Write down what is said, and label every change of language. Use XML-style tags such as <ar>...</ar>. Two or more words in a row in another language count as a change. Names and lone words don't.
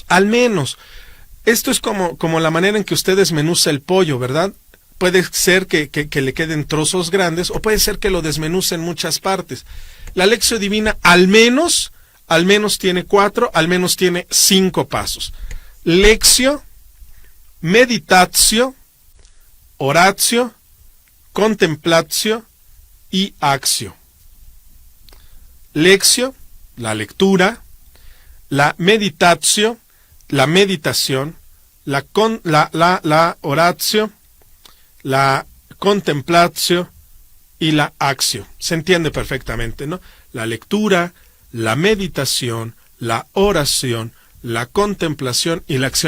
<es>Al menos. Esto es como la manera en que usted desmenuza el pollo, ¿verdad? Puede ser que le queden trozos grandes, o puede ser que lo desmenuce en muchas partes. La Lectio Divina al menos tiene 4, al menos tiene 5 pasos.</es> <la>Lectio, meditatio, oratio, contemplatio y actio. Lectio,</la> <es>la lectura, la meditatio, la meditación, la oratio, la contemplatio y la actio. Se entiende perfectamente, ¿no? La lectura, la meditación, la oración, la contemplación y la acción.</es>